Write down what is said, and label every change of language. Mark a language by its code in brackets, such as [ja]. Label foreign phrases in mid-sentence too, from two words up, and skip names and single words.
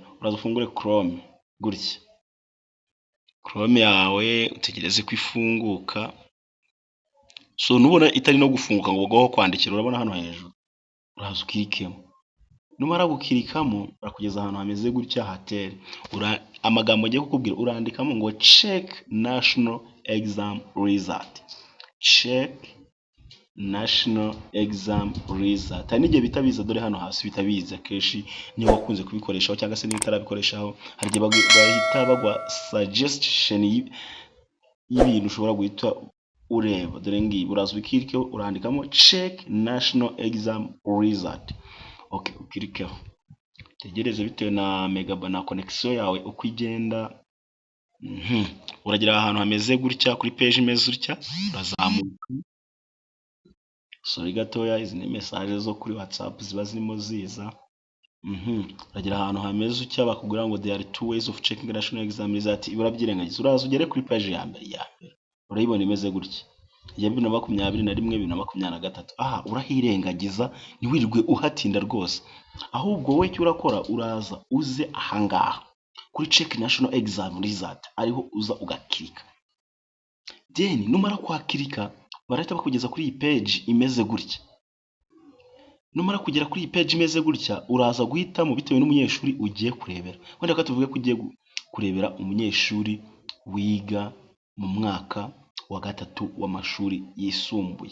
[rw] Uraza ufungure Chrome gutya. Chrome yawe utegereze ko ifunguka. So nubona itari no gufunguka ngo ugaho kwandikira, urabona hano hejuru, uraza ukirikemo. Numara gukirikamo urakugeza ahantu hameze gutya hatere. Amagambo agiye kukubwira urandikamo ngo [en] check national exam result. Check national exam result. [rw] Hari n'igihe bitabiza, dore hano hasi bitabiza kenshi niyo wakunze kubikoreshaho cyangwa se niyo utarabikoreshaho, hari igihe bahita bagwa suggestion y'ibintu ushobora guhita ureba. Dore ngiyi uraza ukirikeho urandikamo [en] check national exam result. [rw] Okay, ukirikeho tegereze bitewe na megabyte na connection yawe uko igenda. Uragira ahantu hameze gutya kuri page imeze gutya, urazamuka. Gatoya, izi ni message zo kuri WhatsApp ziba zirimo ziza. Uragira ahantu hameze gutya bakubwira ngo [en] there are two ways of checking national exam result. [rw] Urabyirengagiza, uraza ugere kuri page ya mbere. Urayibona imeze gutya ya 2021 2023. Urahirengagiza, ntiwirirwe uhatinda rwose, ahubwo wowe icyo urakora uraza uze ahangaha kuri [en] check national exam result, [rw] ariho uza ugakirika. Then numara kwakirika barahita bakugeza kuri iyi page imeze gutya. Numara kugera kuri iyi page imeze gutya, uraza guhitamo bitewe n'umunyeshuri ugiye kurebera. Wenda ko tuvuge ko ugiye kurebera umunyeshuri wiga mu mwaka wa gatatu w'amashuri yisumbuye.